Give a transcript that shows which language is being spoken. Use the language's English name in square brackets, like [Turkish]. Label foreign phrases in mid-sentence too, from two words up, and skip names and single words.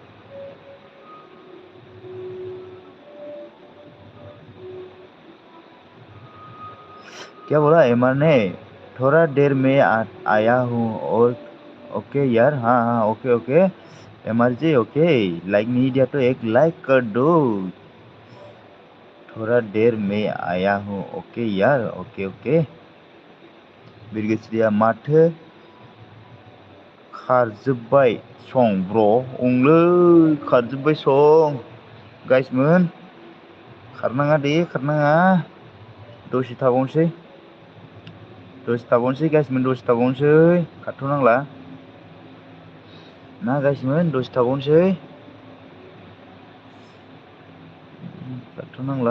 [Hindi] क्या बोला एमआर ने? थोड़ा देर में आया हूँ और ओके यार हाँ हाँ [English] okay okay [Hindi] एमआर जी ओके। लाइक नहीं दिया तो एक लाइक कर दो। थोड़ा देर में आया हूँ ओके यार [English] okay okay. [Bodo] बिरगश्रिया माथो खारजोब्बाय सं ब्र' ओंलै खारजोब्बाय सं गाइसमोन खारनाङा दे खारनाङा दसे थाबावनोसै गाइसमोन दसे थाबावनोसै खारथ'नांला ना गाइसमोन दसे थाबावनोसै खारथ'नांला।